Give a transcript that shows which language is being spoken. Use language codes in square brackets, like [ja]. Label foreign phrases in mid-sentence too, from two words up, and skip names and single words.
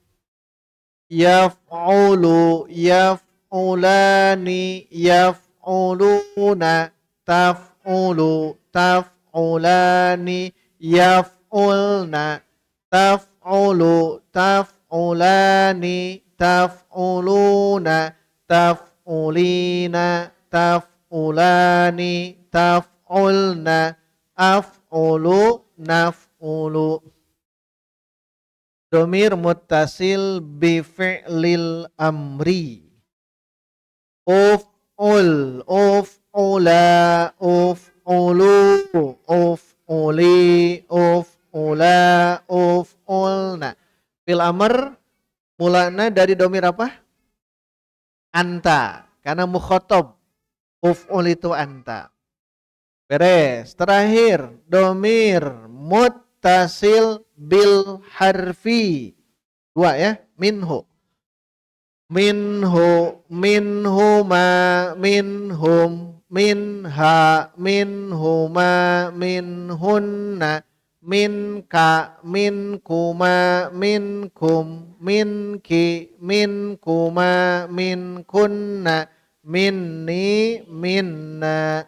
[ar] يفعل، يفعلان، يفعلون، تفعل، تفعلان، يفعلن، تفعل، تفعلان، تفعلون، تفعلين، تفعلان، تفعلن، أفعل، نفعل. ضمير متصل بفعل الأمر. افعل، افعلا، افعلوا، افعلي، افعلا، افعلن. في الأمر [id] mulana dari domir apa? Anta. Karena mukhotob. Uf'ul itu anta. Beres. Terakhir, [ar] ضمير متصل بالحرف. [id] Dua ya, minhu. [ar] منه، منهما، منهم، منها، منهما، منهن، منك، منكما، منكم، منك، منكما، منكن، مني، منا.